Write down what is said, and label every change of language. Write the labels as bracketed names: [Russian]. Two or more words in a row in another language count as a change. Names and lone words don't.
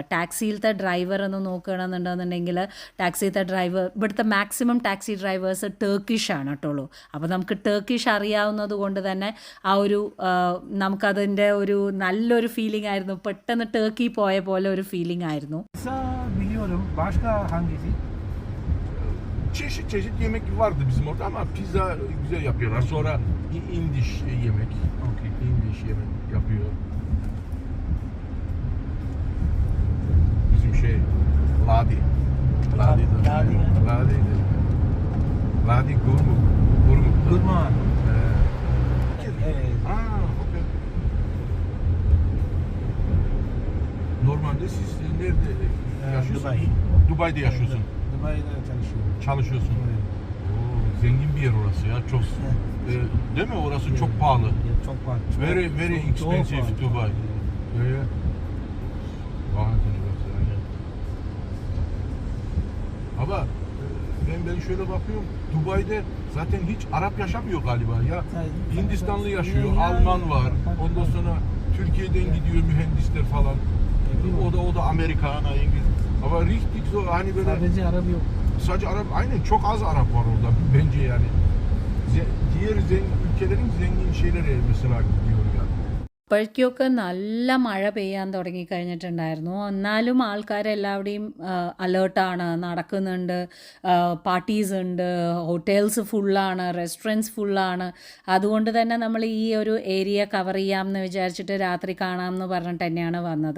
[Malayalam] ടാക്സിയിലത്തെ ഡ്രൈവർ എന്ന് നോക്കുകയാണെന്നുണ്ടെന്നുണ്ടെങ്കിൽ ടാക്സിയിലത്തെ ഡ്രൈവർ, ഇവിടുത്തെ [English] maximum taxi drivers [Malayalam] ടർക്കിഷ് ആണ് കേട്ടുള്ളൂ. അപ്പോൾ നമുക്ക് ടർക്കിഷ് അറിയാവുന്നത് കൊണ്ട് തന്നെ നമുക്കതിൻ്റെ ഒരു നല്ലൊരു ഫീലിംഗ് ആയിരുന്നു. പെട്ടെന്ന് ടർക്കി പോയ പോലെ ഒരു ഫീലിംഗ് ആയിരുന്നു. [Turkish] Biliyorum. Başka hangisi? Çeşit yemek vardı bizim orada ama pizza güzel yapıyorlar. Sonra indiş yemek. Okay. İndiş yemek yapıyor. Bizim Ladi. Ladi Gurmuk. Gurman. Okay. Normalde siz nerede yaşıyorsun? Dubai. Dubai'de yaşıyorsun. Dubai'de çalışıyorum. Çalışıyorsun. Evet. Oo, zengin bir yer orası ya. Çok değil mi? Orası çok pahalı. Çok pahalı. [English] Very expensive [Turkish] pahalı. [German] Dubai. Yeah. Wahnsinnig was yani. [Turkish] Ama ben şöyle bakıyorum. Dubai'de zaten hiç Arap yaşamıyor galiba ya. Hindistanlı yaşıyor, Alman var. Ondan sonra Türkiye'den gidiyor mühendisler falan. O da Amerikan, İngiliz. Ama [German] richtig so [Turkish] hani böyle Sadece Arap yok. sadece Arap, aynen çok az Arap var orada bence yani. Diğer ülkelerin zengin şeyleri mesela gidiyor ya. [Malayalam] ഇപ്പോഴേക്കൊക്കെ നല്ല മഴ പെയ്യാൻ തുടങ്ങിക്കഴിഞ്ഞിട്ടുണ്ടായിരുന്നു. എന്നാലും ആൾക്കാരെല്ലാവരുടെയും അലേർട്ടാണ്, നടക്കുന്നുണ്ട്, പാർട്ടീസ് ഉണ്ട്, ഹോട്ടൽസ് ഫുള്ളാണ്, റെസ്റ്റോറൻറ്റ്സ് ഫുള്ളാണ്. അതുകൊണ്ട് തന്നെ നമ്മൾ ഈ ഒരു [English] area cover [Malayalam] ചെയ്യാമെന്ന് വിചാരിച്ചിട്ട് രാത്രി കാണാമെന്ന് പറഞ്ഞിട്ട് തന്നെയാണ് വന്നത്.